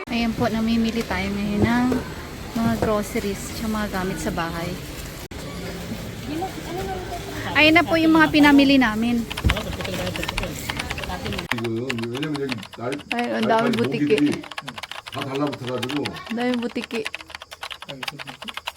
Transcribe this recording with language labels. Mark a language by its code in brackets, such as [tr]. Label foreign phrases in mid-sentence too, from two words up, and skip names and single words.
[tl] Ayan po, namimili tayo ngayon ng mga groceries at mga gamit sa bahay. Ayan na po yung mga pinamili namin. [ko] 지금 왜냐면 여기 [tl] Ay, ang daming butiki. [ko] 다 달라붙어가지고 [tl] Ang daming butiki.